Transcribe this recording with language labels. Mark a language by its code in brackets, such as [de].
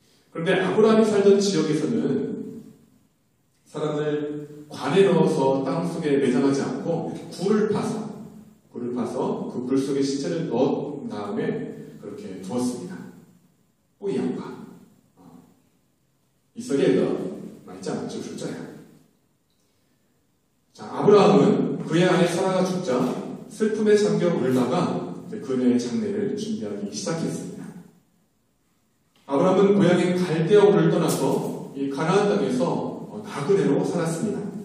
[ko] 그런데 아브라함이 살던 지역에서는 사람을 관에 넣어서 땅속에 매장하지 않고 굴을 파서 그 굴 속에 시체를 넣은 다음에 그렇게 두었습니다. [zh] 不一样吧？以色列的埋葬就是这样。 [ko] 자, 아브라함은 그의 아내 사라가 죽자 슬픔에 잠겨 울다가 그녀의 장례를 준비하기 시작했습니다. 아브라함은 고향인 갈대아우를 떠나서 이 가나안 땅에서 나그네로 살았습니다.